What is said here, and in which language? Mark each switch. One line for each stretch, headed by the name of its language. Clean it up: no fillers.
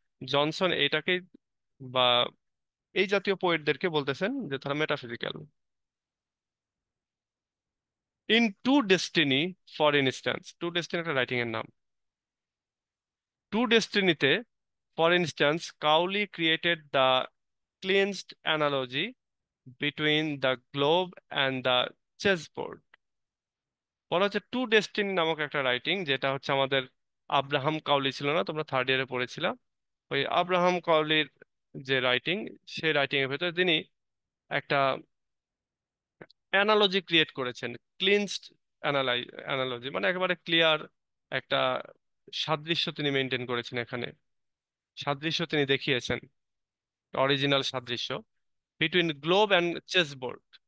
Bangla: Johnson এইটাকেই বা এই জাতীয় পোয়েটদেরকে বলতেছেন যে তারা metaphysical.
English: in to destiny, for instance, to destiny
Bangla: একটা রাইটিং এর নাম,
English: To ডেস্টিনিতে for instance Cowley created the cleansed analogy between the globe and the chessboard.
Bangla: বলা হচ্ছে টু ডেস্টিনি নামক একটা রাইটিং, যেটা হচ্ছে আমাদের আব্রাহাম কাউলি ছিল না, তোমরা থার্ড ইয়ারে পড়েছিলাম, ওই আব্রাহাম কাউলির যে রাইটিং, সেই রাইটিং এর ভেতরে তিনি একটা অ্যানালজি ক্রিয়েট করেছেন, ক্লিনসড অ্যানালজি, মানে একেবারে ক্লিয়ার একটা সাদৃশ্য তিনি মেনটেন করেছেন এখানে, সাদৃশ্য তিনি দেখিয়েছেন, অরিজিনাল সাদৃশ্য
English: Between globe and chessboard.